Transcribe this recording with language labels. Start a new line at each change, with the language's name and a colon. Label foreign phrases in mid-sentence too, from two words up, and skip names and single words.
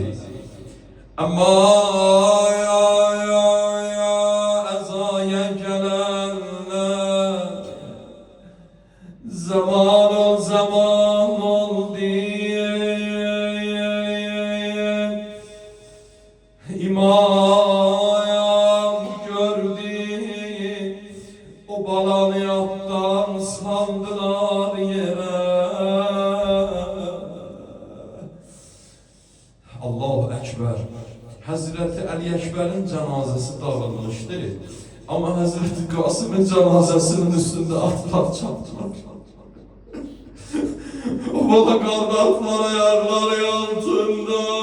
Azerbaijani: Amma əzaya gələnlər zaman ol zaman oldu. İmam gördü o balanı yattan saldılar yere.
Arabic: الله أكبر.
Turkish: Hazreti Ali Ekber'in cenazesi dağılmıştı. Ama Hazreti Kasım'ın cenazesinin üstünde atlar çaptılar. O bala kaldı atlar ayarlar altında.